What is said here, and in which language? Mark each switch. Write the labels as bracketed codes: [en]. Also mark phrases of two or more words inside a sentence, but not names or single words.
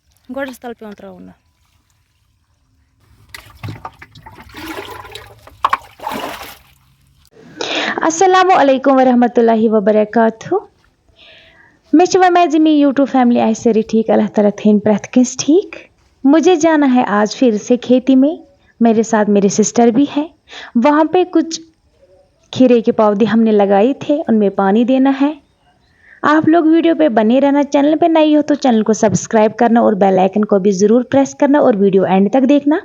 [ks] गोड़स तल पे त्राउन [ar] السلام عليكم ورحمة الله وبركاته [ks] मे वमेज़मी [en] YouTube family [ks] आए सारी ठीक अल्लाह ताला थेन प्रथ किस ठीक। [hi] मुझे जाना है आज फिर से खेती में, मेरे साथ मेरे सिस्टर भी है। वहाँ पे कुछ खीरे के पौधे हमने लगाए थे, उनमें पानी देना है। आप लोग वीडियो पे बने रहना, चैनल पे नई हो तो चैनल को सब्सक्राइब करना और [en] bell icon [hi] को भी ज़रूर प्रेस करना और वीडियो एंड तक देखना।